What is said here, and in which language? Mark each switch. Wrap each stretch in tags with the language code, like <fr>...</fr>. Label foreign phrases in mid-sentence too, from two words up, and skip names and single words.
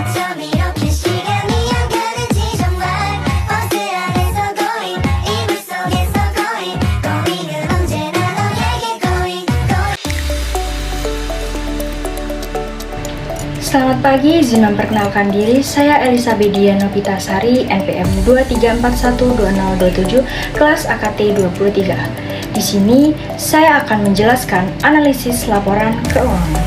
<ko>밤이렇게 시간이 안 가는지 정말 버스 안에서 going 이불 속에서</ko> <en>going going</en> <ko>은 언제나 너에게</ko> <en>going going.</en> <id>Selamat pagi, izin memperkenalkan diri. Saya Elisa Bedia Novitasari, NPM 23412027, kelas AKT 23. Di sini saya akan menjelaskan analisis laporan keuangan.</id>